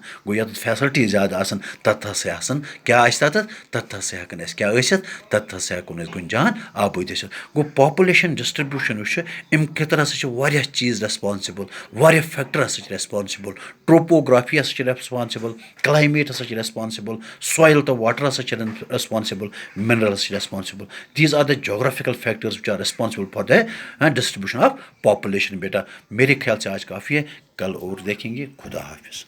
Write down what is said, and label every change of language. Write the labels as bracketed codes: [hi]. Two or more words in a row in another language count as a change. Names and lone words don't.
[ks] گوٚو ییٚتٮ۪تھ فیسَلٹی زیادٕ آسان تَتھ ہسا آسان کیٛاہ آسہِ تَتھ ہسا ہٮ۪کَن اَسہِ کیٛاہ ٲسِتھ تَتھ ہسا ہٮ۪کون أسۍ گُنجان آبٲدی ٲسِتھ. گوٚو [en] population distribution [ks] یُس چھُ اَمہِ خٲطرٕ ہسا چھِ واریاہ چیٖز ریسپانسِبل واریاہ فیکٹر ہسا چھِ ریسپانسِبل. ٹروپوگرافی ہسا چھِ ریسپانسِبل کلایمیٹ ہسا چھِ ریسپانسِبل سویل تہٕ واٹر ہسا چھِ ریسپانسِبل منرل ہسا چھِ ریسپانسِبل. [en] these are the geographical factors which are responsible for the distribution of population. [ur] بیٹا میرے خیال سے آج کافی ہے کل اور دیکھیں گے. خدا حافظ.